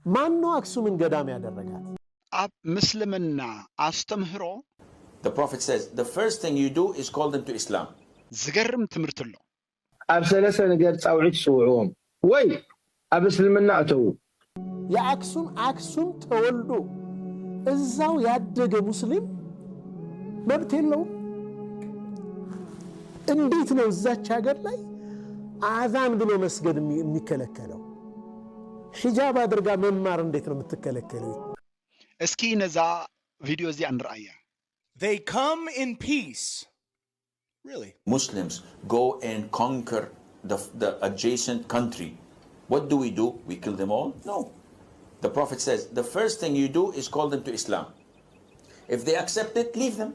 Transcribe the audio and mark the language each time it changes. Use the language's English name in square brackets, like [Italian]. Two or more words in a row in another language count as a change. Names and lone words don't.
[Amharic] ማን ነው አክሱምን ገዳም ያደረጋት? [Tigrinya] አብ ምስልምና አስተምህሮ [English] The Prophet says, the first thing you do is call them to Islam. [Tigrinya] ዝገርም ትምህርት ለው ኣብ ሰለሰ ነገር ጻውዒት ጽውዖም ወይ ኣብ እስልምና አተው [Amharic] የአክሱም ተወልዶ እዛው ያደገ ሙስሊም መብት የለው። እንዴት ነው እዛች ሀገር ላይ አዛን ብሎ መስገድ የሚከለከለው? ሒጃብ አድርጋ መማር እንዴት ነው የምትከለከለው? [Tigrinya] እስኪ ነዛ ቪዲዮ እዚህ አንራያ። [English] They come in peace. Really? Muslims go and conquer the adjacent country. What do? We kill them all? No. The Prophet says, the first thing you do is call them to Islam. If they accept it, leave them.